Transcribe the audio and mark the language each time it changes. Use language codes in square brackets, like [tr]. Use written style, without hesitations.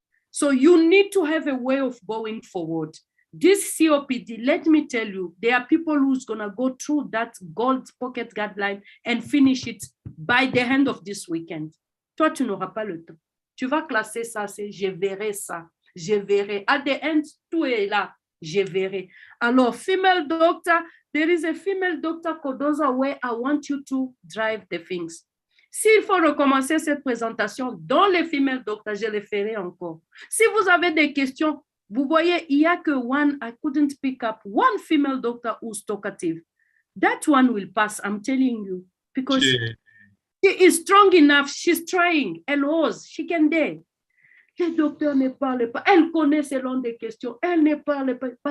[en] So you need to have a way of going forward. This COPD, let me tell you, there are people who's going to go through that gold pocket guideline and finish it by the end of this weekend. [fr] Toi, tu n'auras pas le temps. Tu vas classer ça, c'est je verrai ça. Je verrai. [en] At the end, [fr] tout est là. Je verrai. [en] Alors, female doctor, there is a female doctor CODOSA where I want you to drive the things. [fr] S'il faut recommencer cette présentation dans les female doctors, je le ferai encore. Si vous avez des questions, vous voyez, il n'y a que [en] I couldn't pick up one female doctor who's talkative. That one will pass, I'm telling you. Because she is strong enough, she's trying. [fr] Elle ose, [en] she can do. [fr] Les docteurs ne parlent pas. Elle connaît ce long des questions. Elle ne parle pas.